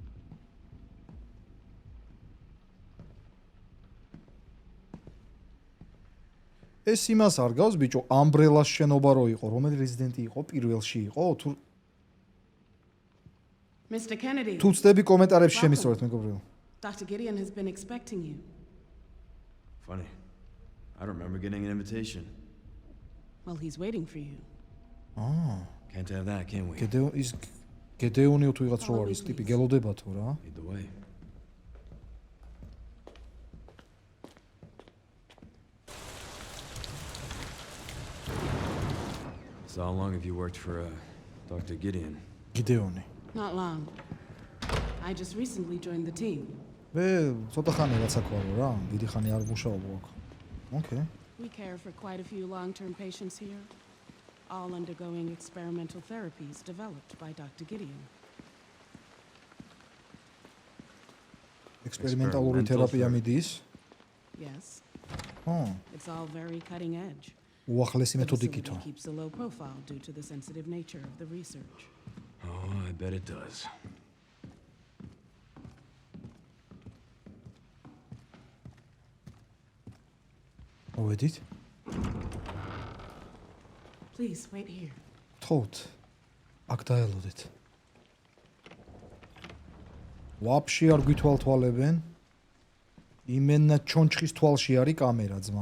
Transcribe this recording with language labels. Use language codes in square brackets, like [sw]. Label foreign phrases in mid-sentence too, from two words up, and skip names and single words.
[ka] ეს იმას არ გავს ბიჭო, ამბრელას შენობა რო იყო, რომელი რეზიდენტი იყო, პირველში იყო, თუ [en] Mr. Kennedy. [ka] თუ ცდები კომენტარებში შემისწორეთ მეგობრებო. [en] Dr. Gideon has been expecting you. Funny. I don't remember getting an invitation. Well, he's waiting for you. Can't have that, can we? [ka] გედეონი თუ ვიღაც რო არის ტიპი გელოდება თუ რა? [en] Lead the way. So how long have you worked for Dr. Gideon? [ka] გიდეონი. [en] Not long. I just recently joined the team. [ka] მე ცოტა ხანი რაც აკვარო რა, დიდი ხანი არ მუშაობ აქ. [en] Okay. We care for quite a few long-term patients here, all undergoing experimental therapies developed by Dr. Gideon. [ka] ექსპერიმენტალური თერაპია მიდის? [en] Yes. It's all very cutting edge. [ka] უახლესი [en] The [ka] მეთოდიკითო. [en] facility keeps a low profile due to the sensitive nature of the research. Oh, I bet it does. [ka] მოვედით? [en] Please wait here. [ka] თხოვთ. აქ დაელოდეთ. ვაფშე არ გვითვალთვალებენ? იმენა ჩონჩხის თვალში არის კამერა ძმა.